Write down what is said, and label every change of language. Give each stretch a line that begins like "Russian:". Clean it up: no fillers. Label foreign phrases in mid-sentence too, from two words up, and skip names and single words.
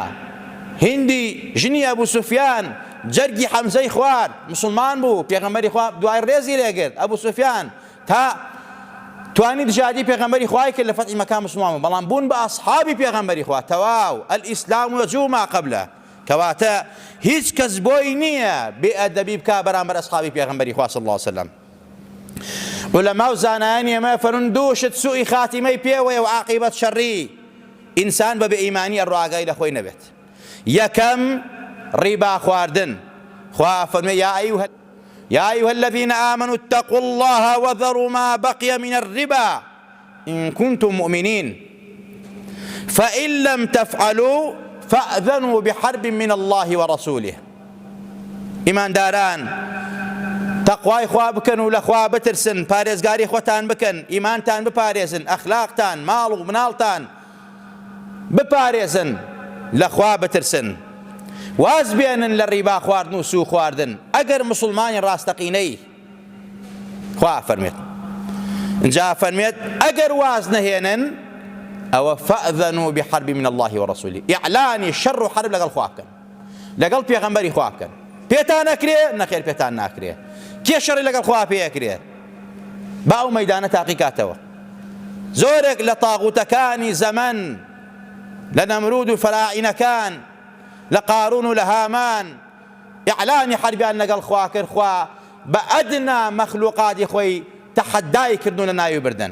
Central Kurdish: هیندی ژنی ئەبوو سوفیان جەرگی حەمزەی خوارد، موسڵمان بوو، پێغەمبەری خوا دوای ڕێزی لێگرت. ئەبوو سوفیان تا توانی دژایەتی پێغەمبەری خوای کرد لە فەتحی مەکان موسڵمان بوو، بەڵام بوون بە ئەصحابی پێغەمبەری خوا تەواو.
Arabic: الئیسلام یەجوب ما قبله،
Central Kurdish: کەواتە هیچ کەس بۆی نییە بێئەدەبی بکا بەرامبەر ئەصحابی پێغەمبەری خوا
Arabic: صلی الله عليه وسلم.
Central Kurdish: ولەما و زانایانی ئێمە فەرمون دووشت سوئی خاتیمەی پێوەیە و عاقیبەت شەڕی، ئینسان بە بێئیمانی ڕواگای لە خۆی نەبێت. یەکەم ڕیبا خواردن. خوا فەرمێ
Arabic: يا أيها الذين آمنوا اتقوا الله وذروا ما بقي من الربا إن كنتم مؤمنين فإن لم تفعلوا فأذنوا بحرب من الله ورسوله.
Central Kurdish: إيمان داران تقوای خوا بکەن و لە خوا بترسن، پارێزگاری خۆتان بکەن، ئیمانتان بپارێزن، ئەخلاقتان ماڵ و مناڵتان بپارێزن، لە خوا بترسن، واز بێنن لە ڕیبا خواردن و سوو خواردن. ئەگەر مسلمانی ڕاستەقینەی خوا فەرمێت، اینجا فەرمێت ئەگەر واز نەهێنن ئەوە
Arabic: فەئذەنوا بحرب من الله ورسوله،
Central Kurdish: ئیعلانی شەڕ و حرب لەگەڵ خوا بکەن، لەگەڵ پێغەمبەری خوا بکەن. پێتان نەکرێ نەخێر پێتان ناکرێ، کێ شەڕی لەگەڵ خوا پێیەکرێت با ئەو مەیدانە تاقیکاتەوە. زۆرێک لە تاغوتەکانی زەمەن، لە نەمرود و فەراعینەکان، لە قارون و لە هامان ئیعلانی حربیان لەگەڵ خوا کرد، خوا بە ئەدنا مەخلوقاتی خۆی تەحەدای کردن لە ناوی بردن.